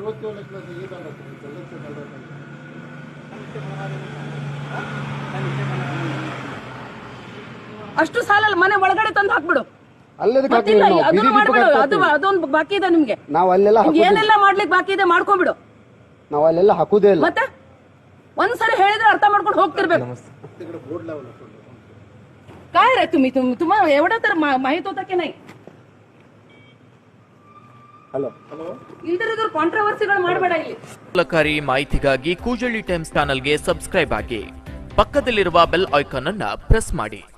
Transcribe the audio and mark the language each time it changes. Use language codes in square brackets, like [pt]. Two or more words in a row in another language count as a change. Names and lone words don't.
[kn] ಅಷ್ಟು ಸಾಲಲ್ಲ, ಮನೆ ಒಳಗಡೆ ತಂದು ಹಾಕ್ಬಿಡು. ಅದನ್ನ ಮಾಡ್ಬಿಡು. ಅದೊಂದು ಬಾಕಿ ಇದೆ ನಿಮ್ಗೆ. ಏನೆಲ್ಲ ಮಾಡ್ಲಿಕ್ಕೆ ಬಾಕಿ ಇದೆ ಮಾಡ್ಕೊಂಡ್ಬಿಡು. ನಾವು ಅಲ್ಲೆಲ್ಲ ಹಾಕುದೇ ಇಲ್ಲ. ಮತ್ತೆ ಒಂದ್ಸರಿ ಹೇಳಿದ್ರೆ ಅರ್ಥ ಮಾಡ್ಕೊಂಡು ಹೋಗ್ತಿರ್ಬೇಕು. [mr] काय रे तुम्हाला एवढं तर माहित होतं की नाही? [kn] ಹಲೋ ಇಲ್ದಿರೋದ್ರ ಕಾಂಟ್ರವರ್ಸಿಗಳು ಮಾಡಬೇಡ ಇಲ್ಲಿ. ಕುತೂಹಲಕಾರಿ ಮಾಹಿತಿಗಾಗಿ ಕೂಜಳ್ಳಿ ಟೈಮ್ಸ್ ಚಾನೆಲ್ಗೆ ಸಬ್ಸ್ಕ್ರೈಬ್ ಆಗಿ, ಪಕ್ಕದಲ್ಲಿರುವ [en] bell icon [kn] ಅನ್ನು ಪ್ರೆಸ್ ಮಾಡಿ.